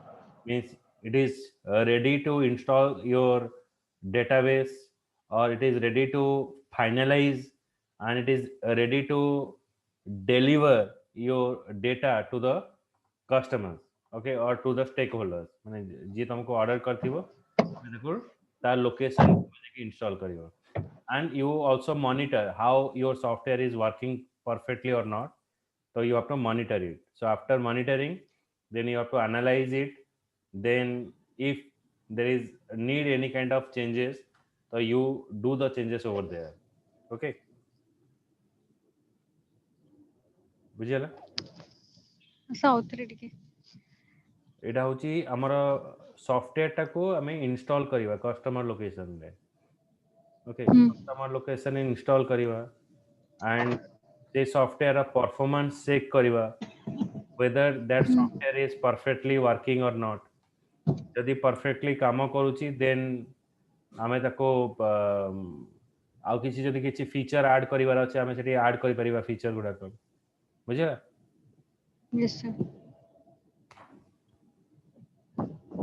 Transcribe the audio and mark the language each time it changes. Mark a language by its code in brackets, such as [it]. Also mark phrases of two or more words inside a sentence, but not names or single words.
[en] Means it is ready to install your database, or it is ready to finalize, and it is ready to deliver your data to the customers, okay, or to the stakeholders. [or] ମାନେ ଯିଏ ତମକୁ order କରିଥିବ ତମେ ତାକୁ ତା location install କରିବ. [en] And you also monitor how your software is working perfectly or not. So you have to monitor it. So after monitoring, then you have to analyze it. Then if there is need any kind of changes, so you do the changes over there. [or] Okay, ବୁଝିଗଲା? ସାଉଥରେ ଟିକେ ଏଇଟା ହଉଛି ଆମର ସଫ୍ଟୱେୟାରଟାକୁ ଆମେ ଇନଷ୍ଟଲ୍ କରିବା [en] customer locationରେ. [or] ଓକେ, [en] customer location [or] ଇନଷ୍ଟଲ୍ କରିବା and ସେ [en] software performance check [or] କରିବା [en] whether that software is perfectly working or not. [or] ଯଦି perfectly କାମ କରୁଛି then ଆମେ ତାକୁ ଆଉ କିଛି ଯଦି କିଛି [en] feature add [or] କରିବାର ଅଛି ଆମେ ସେଠି ଆଡ୍ କରିପାରିବା ଫିଚର ଗୁଡାକ. ବୁଝିଲା? [en] yes sir.